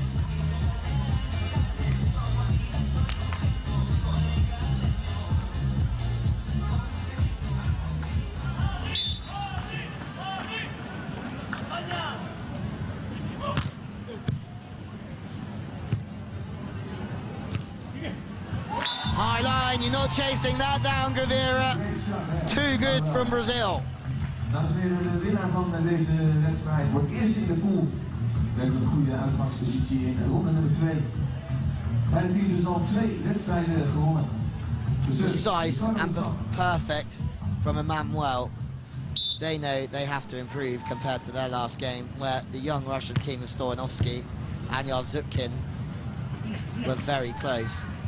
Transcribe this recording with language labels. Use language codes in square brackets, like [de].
[en] High line, you're not chasing that down, Gavira. Too good from Brazil. [nl] Dames en heren, de winnaar van deze wedstrijd wordt eerst in de pool met een goede uitgangspositie in ronde nummer 2. Beide teams dus al 2 wedstrijden gewonnen. [en] Precise and perfect from Emanuel. They know they have to improve compared to their last game, where the young Russian team of Stoyanovsky and Yarzutkin were very close.